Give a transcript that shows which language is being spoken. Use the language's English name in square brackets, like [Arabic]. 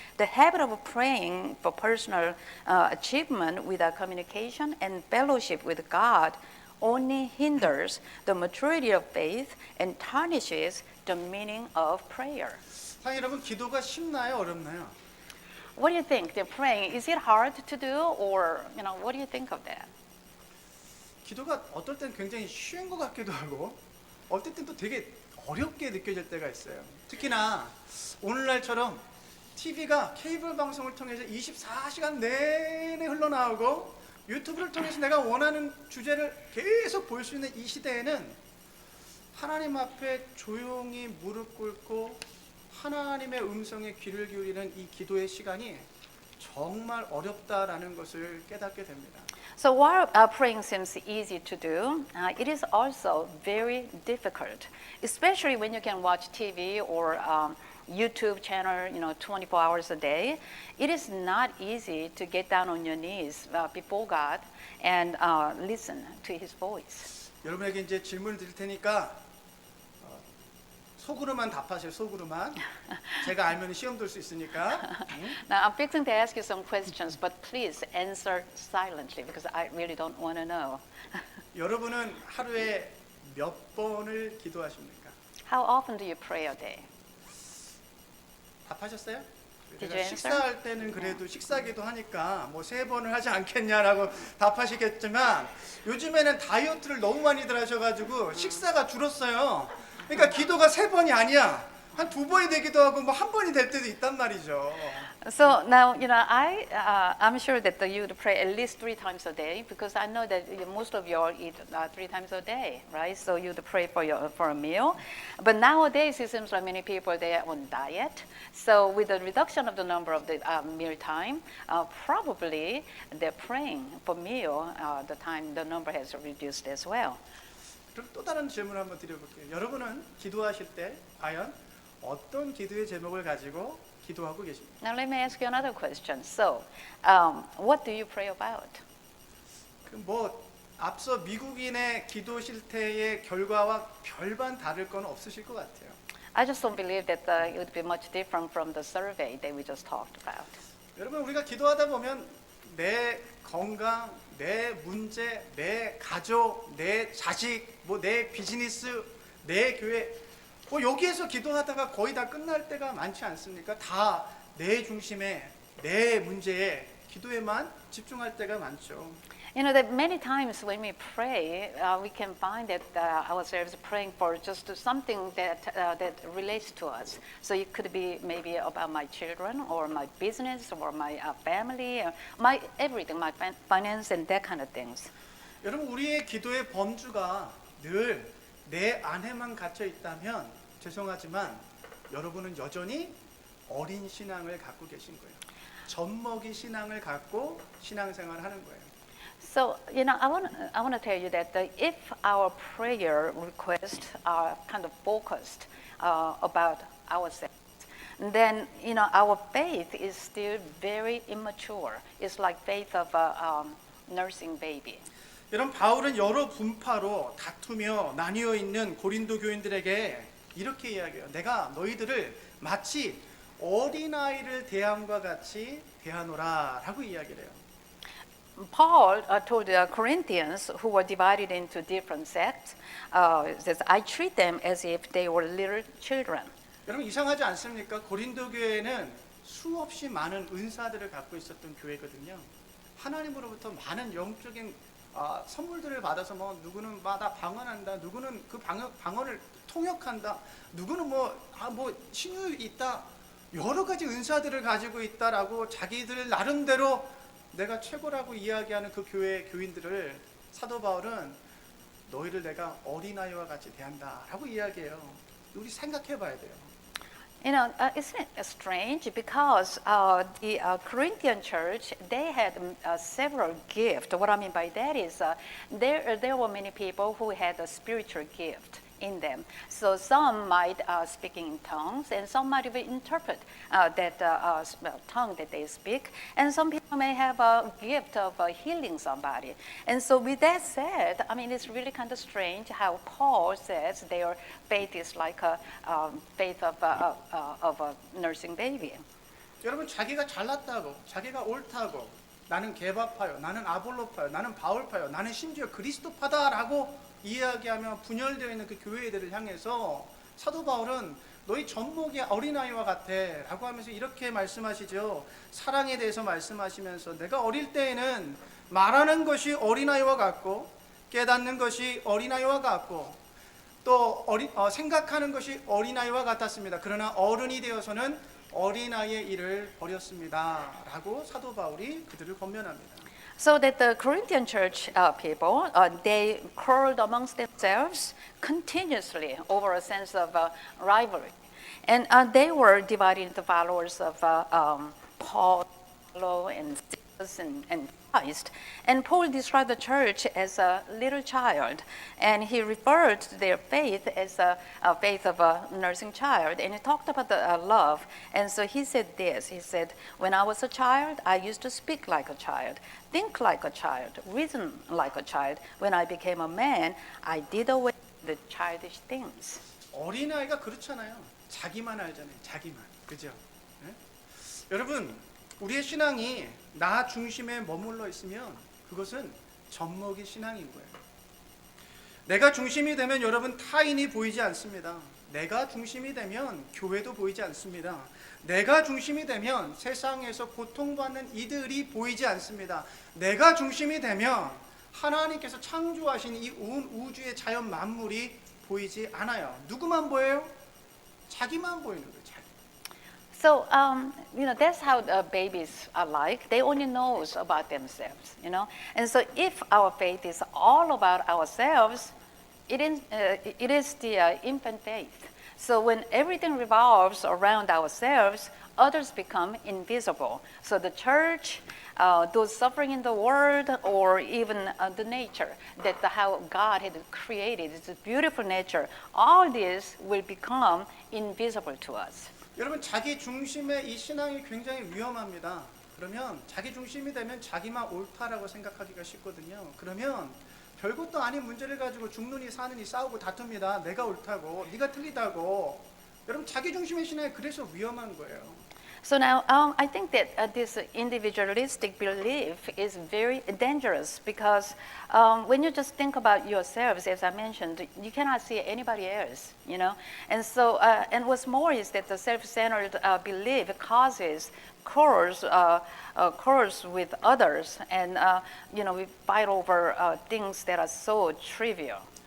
[English] The habit of praying for personal achievement without communication and fellowship with God only hinders the maturity of faith and tarnishes the meaning of prayer. [Korean] 사실 여러분 기도가 쉽나요, 어렵나요? [English] What do you think? The praying, is it hard to do or what do you think of that? [Korean] 기도가 어떨 땐 굉장히 쉬운 것 같기도 하고 어떨 땐 또 되게 어렵게 느껴질 때가 있어요. 특히나 오늘날처럼 TV가 케이블 방송을 통해서 24시간 내내 흘러나오고 유튜브를 통해서 내가 원하는 주제를 계속 볼 수 있는 이 시대에는 하나님 앞에 조용히 무릎 꿇고 하나님의 음성에 귀를 기울이는 이 기도의 시간이 정말 어렵다라는 것을 깨닫게 됩니다. [English] So while praying seems easy to do, it is also very difficult, especially when you can watch TV or YouTube channel, 24 hours a day. It is not easy to get down on your knees before God and listen to His voice. [Korean] 여러분에게 이제 질문을 드릴 테니까 속으로만 답하세요. 속으로만. 제가 알면 시험 돌 수 있으니까. [English] Now I'm fixing to ask you some questions, but please answer silently because I really don't want to know. [Korean] 여러분은 하루에 몇 번을 기도하십니까? [English] How often do you pray a day? [Korean] 답하셨어요? [English] Did [Korean] 제가 [English] you answer? [Korean] 식사할 때는 그래도 식사기도 하니까 뭐 3번을 하지 않겠냐라고 답하시겠지만 요즘에는 다이어트를 너무 많이들 하셔가지고 식사가 줄었어요. 그러니까 기도가 3번이 아니야. 한 2번이 되기도 하고 뭐 1번이 될 때도 있단 말이죠. [English] So now, I'm sure that you would pray at least 3 times a day because I know that most of you all eat 3 times a day, right? So you'd pray for a meal. But nowadays, it seems like many people, they are on diet. So with the reduction of the number of the meal time, probably they're praying for meal, the number has reduced as well. [Korean] 그럼 또 다른 질문을 한번 드려볼게요. 여러분은 기도하실 때 과연 어떤 기도의 제목을 가지고 기도하고 계십니까? [English] Now let me ask you another question. So, what do you pray about? [Korean] 뭐 앞서 미국인의 기도 실태의 결과와 별반 다를 건 없으실 것 같아요. [English] I just don't believe that it would be much different from the survey that we just talked about. [Korean] 여러분 우리가 기도하다 보면 내 건강, 내 문제, 내 가족, 내 자식, 뭐 내 비즈니스, 내 교회 뭐 여기에서 기도하다가 거의 다 끝날 때가 많지 않습니까? 다 내 중심에 내 문제에 기도에만 집중할 때가 많죠. [English] You know that many times when we pray, we can find that ourselves praying for just something that relates to us. So it could be maybe about my children or my business or my family, or my everything, my finance and that kind of things. [Korean] 여러분 우리의 기도의 범주가 늘 내 안에만 갇혀 있다면 죄송하지만 여러분은 여전히 어린 신앙을 갖고 계신 거예요. 젖먹이 신앙을 갖고 신앙생활을 하는 거예요. [English] So, I want to tell you that if our prayer requests are kind of focused about ourselves, then, our faith is still very immature. It's like faith of a nursing baby. [Korean] 여러분 바울은 여러 분파로 다투며 나뉘어 있는 고린도 교인들에게 이렇게 이야기해요. 내가 너희들을 마치 어린아이를 대함과 같이 대하노라라고 이야기를 해요. [English] Paul told the Corinthians who were divided into different sects, says, I treat them as if they were little children. [Korean] 여러분 이상하지 않습니까? 고린도 교회는 수없이 많은 은사들을 갖고 있었던 교회거든요. 하나님으로부터 많은 영적인 선물들을 받아서 뭐 누구는 나 방언한다, 누구는 그 방언을 통역한다, 누구는 뭐 신유 있다, 여러 가지 은사들을 가지고 있다라고 자기들 나름대로 내가 최고라고 이야기하는 그 교회 교인들을 사도 바울은 너희를 내가 어린아이와 같이 대한다라고 이야기해요. 우리 생각해봐야 돼요. [English] Isn't it strange? Because the Corinthian church, they had several gifts. What I mean by that is there were many people who had a spiritual gift in them. So some might speaking in tongues, and some might even interpret that tongue that they speak. And some people may have a gift of healing somebody. And so with that said, I mean, it's really kind of strange how Paul says their faith is like a faith of a nursing baby. [Korean] 여러분 자기가 잘났다고, 자기가 옳다고, 나는 개바파요, 나는 아볼로파요, 나는 바울파요, 나는 심지어 그리스도파다라고 이야기하며 분열되어 있는 그 교회들을 향해서 사도 바울은 너희 젖먹이 어린아이와 같아 라고 하면서 이렇게 말씀하시죠. 사랑에 대해서 말씀하시면서 내가 어릴 때에는 말하는 것이 어린아이와 같고 깨닫는 것이 어린아이와 같고 또 생각하는 것이 어린아이와 같았습니다. 그러나 어른이 되어서는 어린아이의 일을 버렸습니다. 라고 사도 바울이 그들을 권면합니다. [English] So that the Corinthian church people, they quarreled amongst themselves continuously over a sense of rivalry. And they were divided into followers of Paul and Silas and Christ. And Paul described the church as a little child. And he referred to their faith as a faith of a nursing child. And he talked about the love. And so he said this. He said, when I was a child, I used to speak like a child, think like a child, reason like a child. When I became a man, I did away the childish things. [Korean] 어린아이가 그렇잖아요. 자기만 알잖아요. 자기만. 그죠? 네? 여러분, 우리의 신앙이 나 중심에 머물러 있으면 그것은 젖먹이 신앙인 거예요. 내가 중심이 되면 여러분 타인이 보이지 않습니다. 내가 중심이 되면 교회도 보이지 않습니다. 내가 중심이 되면 세상에서 고통받는 이들이 보이지 않습니다. 내가 중심이 되면 하나님께서 창조하신 이 온 우주의 자연 만물이 보이지 않아요. 누구만 보여요? 자기만 보이는 거예요. 자기. [English] So, that's how babies are like. They only knows about themselves, And so if our faith is all about ourselves, it is the infant faith. So when everything revolves around ourselves, others become invisible. So the church, those suffering in the world, or even the nature, how God had created, it's a beautiful nature, all this will become invisible to us. [Korean] 여러분 자기 중심의 이 신앙이 굉장히 위험합니다. 그러면 자기 중심이 되면 자기만 옳다라고 생각하기가 쉽거든요. 그러면 별것도 아닌 문제를 가지고 죽느니 사느니 싸우고 다툽니다. 내가 옳다고, 네가 틀리다고. 여러분 자기 중심의 신앙이 그래서 위험한 거예요. [English] So now, I think that this individualistic belief is very dangerous because when you just think about yourselves, as I mentioned, you cannot see anybody else, And so, and what's more is that the self-centered belief causes quarrels with others, and we fight over things that are so trivial.